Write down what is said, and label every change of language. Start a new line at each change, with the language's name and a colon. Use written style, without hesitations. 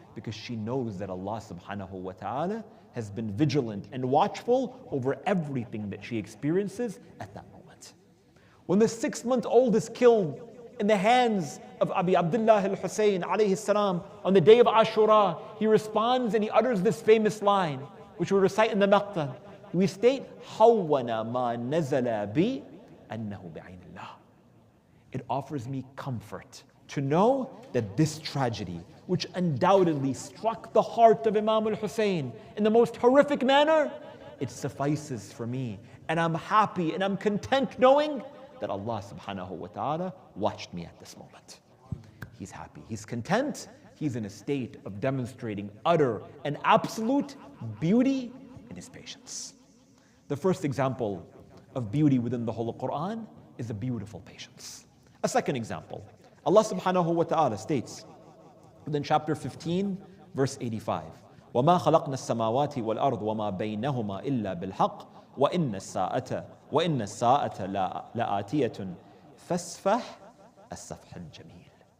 English: Because she knows that Allah subhanahu wa ta'ala has been vigilant and watchful over everything that she experiences at that moment. When the 6-month-old is killed in the hands of Abi Abdullah al-Hussein alayhi salam on the day of Ashura, he responds and he utters this famous line, which we recite in the Maqta. We state,
Arabic: حَوَّنَا مَا نَزَلَ بِي أَنَّهُ بِعَيْنِ اللَّهِ.
English: It offers me comfort to know that this tragedy, which undoubtedly struck the heart of Imam al-Hussein in the most horrific manner, it suffices for me. And I'm happy and I'm content knowing that Allah subhanahu wa ta'ala watched me at this moment. He's happy, he's content, he's in a state of demonstrating utter and absolute beauty in his patience. The first example of beauty within the whole Quran is a beautiful patience. A second example, Allah subhanahu wa ta'ala states within chapter 15, verse 85,
Arabic: وَمَا خَلَقْنَا السَّمَاوَاتِ وَالْأَرْضِ وَمَا بَيْنَهُمَا إِلَّا بِالْحَقِّ وَإِنَّ السَّاعَةَ لَآتِيَةٌ فَاسْفَحْ السَّفْحَ الْجَمِيلَ.